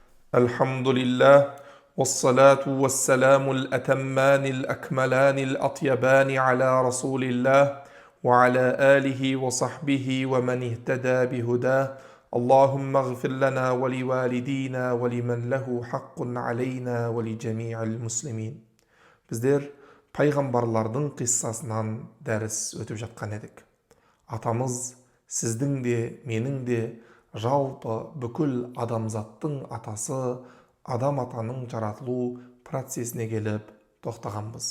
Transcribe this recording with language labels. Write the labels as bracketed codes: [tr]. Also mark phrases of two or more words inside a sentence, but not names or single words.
[ar] الحمد لله والصلاة والسلام الأتمان الأكملان الأطيبان على رسول الله وعلى آله وصحبه ومن اهتدى بهداه. اللهم اغفر لنا ولوالدينا ولمن له حق علينا ولجميع المسلمين. [kk] Біздер пайғамбарлардың қиссасынан дәріс өтіп жатқан едік. Атамыз сіздің де менің де жалпы бүкіл адамзаттың атасы адам атаның жаратылу процесіне келіп тоқтағанбыз.